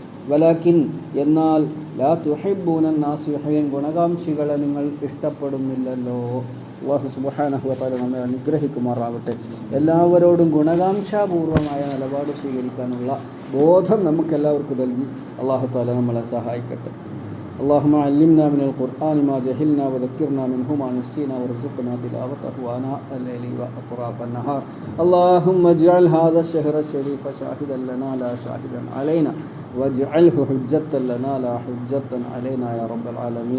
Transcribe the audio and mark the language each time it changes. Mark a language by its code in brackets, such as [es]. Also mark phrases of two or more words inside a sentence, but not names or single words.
[ml] വലാകിൻ എന്നാൽ [ar] لا تحبون الناصحين [ml] ഗുണകാംക്ഷികളെ നിങ്ങൾ ഇഷ്ടപ്പെടുന്നില്ലല്ലോ. [ar] الله سبحانه وتعالى [ml] നമ്മെ അനുഗ്രഹിക്കുമാറാവട്ടെ. എല്ലാവരോടും ഗുണകാംക്ഷാപൂർവമായ നിലപാട് സ്വീകരിക്കാനുള്ള ബോധം നമുക്കെല്ലാവർക്കും നൽകി [ar] الله تعالى [ml] നമ്മളെ സഹായിക്കട്ടെ. [ar] اللهم علمنا من القرآن ما جهلنا وذكرنا منه ما نسينا وارزقنا تلاوته آناء الليل وأطراف النهار. اللهم اجعل هذا الشهر الشريف شاهدا لنا لا شاهدا علينا واجعله حجة لنا لا حجة علينا يا رب العالمين.